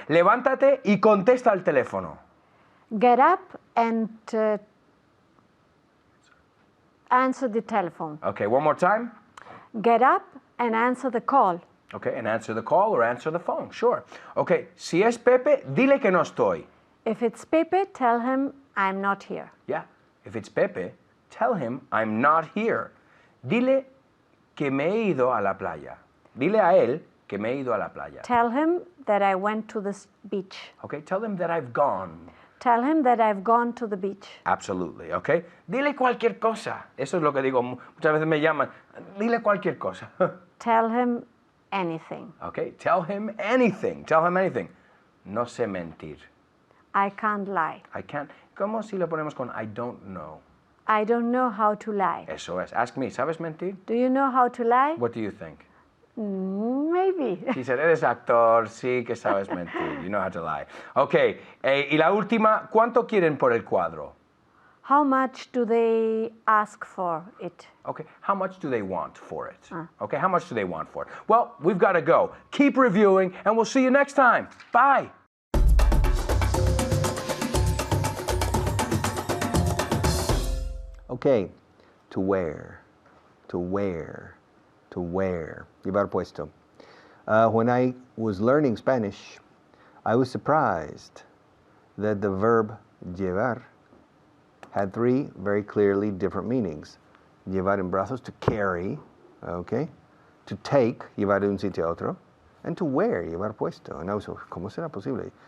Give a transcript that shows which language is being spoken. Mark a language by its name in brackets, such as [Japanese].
[Spanish] Levántate y contesta al teléfono. [English] get up and answer the telephone. Okay, one more time. Get up and answer the call. Okay, and answer the call or answer the phone. Sure. [Spanish] Okay, si es Pepe, dile que no estoy. [English] If it's Pepe, tell him I'm not here. Yeah. If it's Pepe, tell him I'm not here. [Spanish] Dile que me he ido a la playa. Dile a él que me he ido a la playa. [English] Tell him that I went to the beach. Okay, tell him that I've gone. Tell him that I've gone to the beach. Absolutely, okay? [Spanish] Dile cualquier cosa. Eso es lo que digo. Muchas veces me llaman. Dile cualquier cosa. [English] Tell him anything. Okay, tell him anything. Tell him anything. [Spanish] No sé mentir. [English] I can't lie. I can't. [Spanish] ¿Cómo si lo ponemos con [English] I don't know? I don't know how to lie. [Spanish] Eso es. [English] Ask me, [Spanish] ¿sabes mentir? [English] Do you know how to lie? What do you think? Maybe. He said, [Spanish] eres actor, sí que sabes mentir. [English] You know how to lie. [Spanish] Okay, y la última, ¿cuánto quieren por el cuadro? [English] How much do they ask for it? Okay, how much do they want for it? Okay, how much do they want for it? Well, we've got to go. Keep reviewing, and we'll see you next time. Bye. Okay, to wear, to wear, to wear. [Spanish] Llevar puesto. [English] When I was learning Spanish, I was surprised that the verb llevar had three very clearly different meanings. [Spanish] Llevar en brazos, [English] to carry, okay? To take, [Spanish] llevar de un sitio a otro. [English] And to wear, [Spanish] llevar puesto. [English] And I was, [Spanish] ¿cómo será posible?